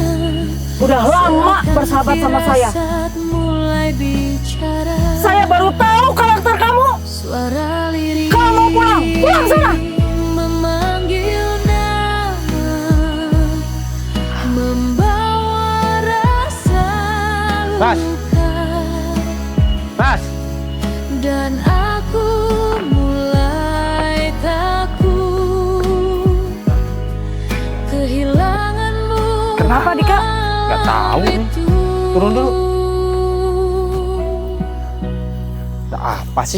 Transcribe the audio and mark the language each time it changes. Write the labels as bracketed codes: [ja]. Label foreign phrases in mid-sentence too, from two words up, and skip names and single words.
[id] udah lama bersahabat sama saya. Saat mulai bicara, Saya baru tahu karakter kamu. suara lirik Kamu pulang, pulang sana. memanggil nama, membawa rasa Ras. luka. Ras, Dan aku mulai takut kehilanganmu. Kenapa, Dika? Gak tahu nih. Turun dulu. Ada apa sih?